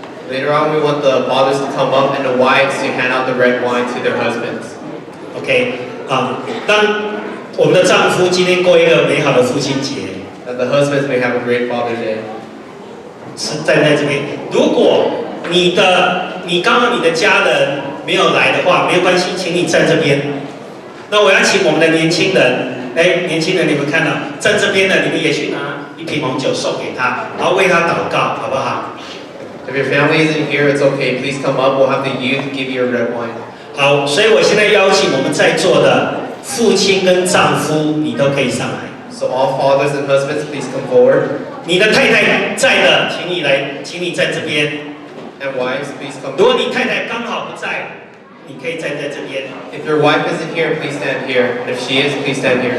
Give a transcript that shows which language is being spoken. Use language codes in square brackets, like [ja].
[en] Later on, we want the fathers to come up and the wives to hand out the red wine to their husbands. [zh] OK 当我们的丈夫今天过一个美好的父亲节。 [en] That the husbands may have a great Father's Day. [zh] 是站在这边。如果你刚好你的家人没有来的话，没有关系，请你站这边。那我要请我们的年轻人，年轻人你们看到站这边的，你们也去拿1瓶红酒送给他，然后为他祷告，好不好？ [en] If your family isn't here, it's okay. Please come up. We'll have the youth give you a red wine. [zh] 好，所以我现在邀请我们在座的父亲跟丈夫，你都可以上来。 [en] So all fathers and husbands, please come forward. [zh] 你的太太在的，请你在这边。 [en] And wives, please come. [zh] 如果你太太刚好不在，你可以站在这边。 [en] If your wife isn't here, please stand here. And if she is, please stand here.